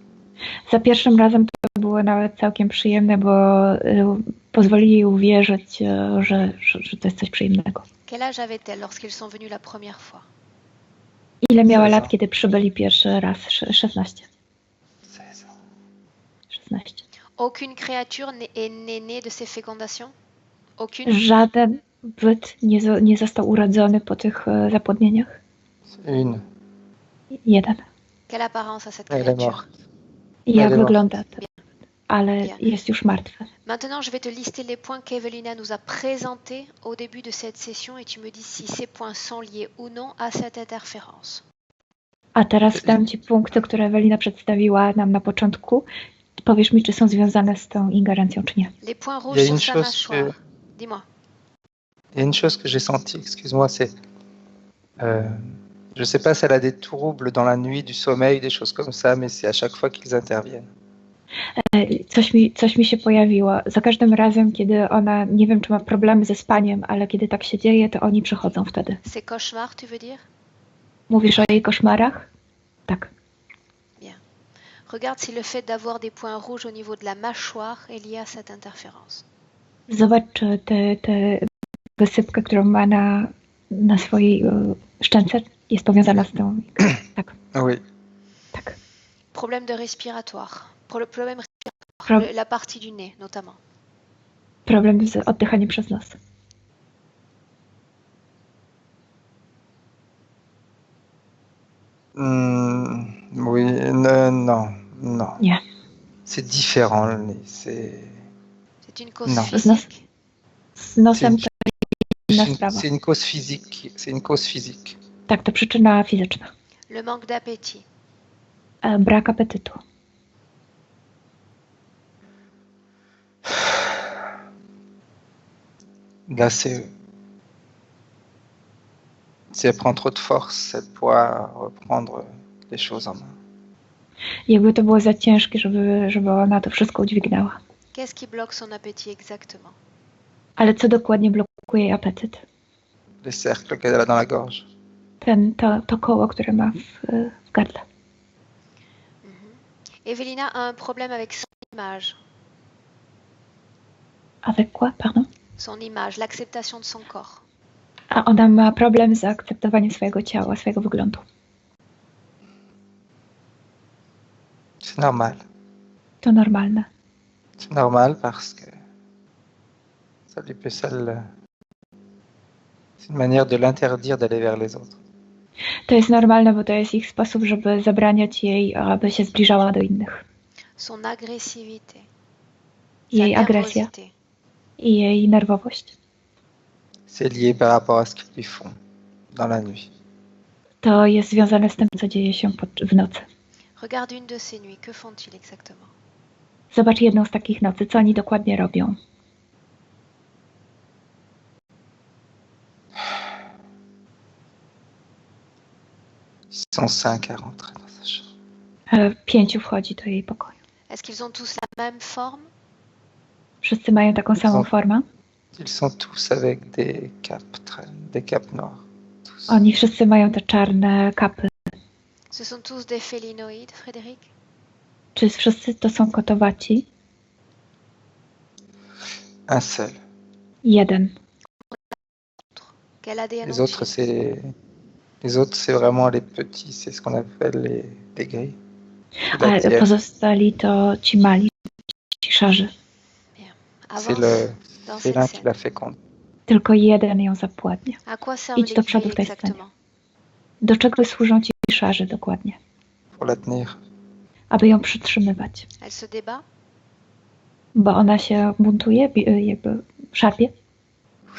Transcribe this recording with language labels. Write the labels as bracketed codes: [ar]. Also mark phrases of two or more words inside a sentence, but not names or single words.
[pl] Za pierwszym razem to było nawet całkiem przyjemne, bo pozwolili jej uwierzyć, że to jest coś przyjemnego. [fr] Quel âge avait-elle lorsqu'ils sont venus la première fois? [pl] Ile miała 16 lat, [fr] ans. [pl] kiedy przybyli pierwszy raz? [fr] 16. 16 ans. 16. Aucune créature n'est née de ces fécondations? Aucune? [pl] Żaden byt nie został urodzony po tych zapłodnieniach? [fr] C'est une. [pl] Jeden. [fr] Quelle apparence a cette Elle est créature? morte. [pl] I jak [fr] Elle est [pl] wygląda to? [fr] Bien. [pl] Ale [fr] Bien. [pl] jest już martwy. [fr] Maintenant, je vais te lister les points qu'Evelina nous a présentés au début de cette session et tu me dis si ces points sont liés ou non à cette interférence. [pl] A teraz dam Ci punkty, które Ewelina przedstawiła nam na początku. Powiesz mi, czy są związane z tą ingerencją, czy nie. [fr] Les points Il y rouges a sur une sa chose mâchoire. Dis-moi. Il y a une chose que j'ai sentie, excuse-moi, c'est. Je ne sais pas si elle a des troubles dans la nuit, du sommeil, des choses comme ça, mais c'est à chaque fois qu'ils interviennent. [pl] Coś mi się pojawiło. Za każdym razem, kiedy ona, nie wiem, czy ma problemy ze spaniem, ale kiedy tak się dzieje, to oni przychodzą wtedy. [fr] C'est cauchemar, tu veux dire? [pl] Mówisz o jej koszmarach? Tak. [fr] Regarde si le fait d'avoir des points rouges au niveau de la mâchoire est lié à cette interférence. [pl] Zobacz, czy tę wysypkę, którą ma na swojej szczęce, jest powiązana z tą. Tak, [fr] Oui. [pl] tak. [fr] Problème de respiratoire. Problème respiratoire. La partie du nez, notamment. [pl] Problem z oddychaniem przez nos. [fr] Oui, non. [pl] Nie. [fr] C'est différent le nez. C'est une cause Non. physique. [pl] Z nosem to inna sprawa. [fr] C'est une cause physique. C'est une cause physique. [pl] Tak, to przyczyna fizyczna. [fr] Le manque d'appétit. [pl] Brak apetytu. [fr] Là, c'est. Si elle prend trop de force, elle pourra reprendre les choses en main. [pl] Jakby to było za ciężkie, żeby ona to wszystko udźwignęła. [fr] Qu'est-ce qui bloque son appétit exactement? [pl] Ale co dokładnie blokuje jej apetyt? [fr] Les cercles qu'elle a dans la gorge. [pl] To koło, które ma w gardle. [fr] Evelina a un problème avec son image. Avec quoi, pardon? Son image, l'acceptation de son corps. [pl] A ona ma problem z akceptowaniem swojego ciała, swojego wyglądu. [fr] C'est normal. [pl] To normalne. [fr] C'est normal parce que c'est une manière de l'interdire d'aller vers les autres. [pl] To jest normalne, bo to jest ich sposób, żeby zabraniać jej, aby się zbliżała do innych. [fr] Son agressivité. [pl] Jej agresja i jej nerwowość. [fr] C'est lié par rapport à ce qu'ils lui font dans la nuit. [pl] To jest związane z tym, co dzieje się w nocy. [fr] Regarde une de ces nuits. Que font-ils exactement? [pl] Zobacz jedną z takich nocy. Co oni dokładnie robią? [fr] Ils sont 5 à rentrer dans sa chambre. [pl] 5 wchodzi do jej pokoju. [fr] Est-ce qu'ils ont tous la même forme? [pl] Wszyscy mają taką samą formę? [fr] Ils sont tous avec des capes noires. Tous. [pl] Oni wszyscy mają te czarne kapy. [fr] Ce sont tous des félinoïdes, Frédéric? [pl] Czy wszyscy to są kotowaci? [fr] Un seul. [pl] Jeden. [fr] Quel ADN Les autres, c'est vraiment les petits, c'est ce qu'on appelle les gris. [pl] A pozostali to ci mali, ci szarzy. [fr] C'est le félin qui l'a féconde. [pl] Tylko jeden ją zapładnia. [fr] À quoi servent [pl] Idź do [fr] les [pl] przodu [fr] grilles [pl] w tej scenie. [fr] exactement? [pl] Do czego służą ci szarzy dokładnie? [fr] Pour la tenir. [pl] Aby ją przytrzymywać. [fr] Elle se débat? [pl] Bo ona się buntuje, jakby szarpie? [fr] Oui.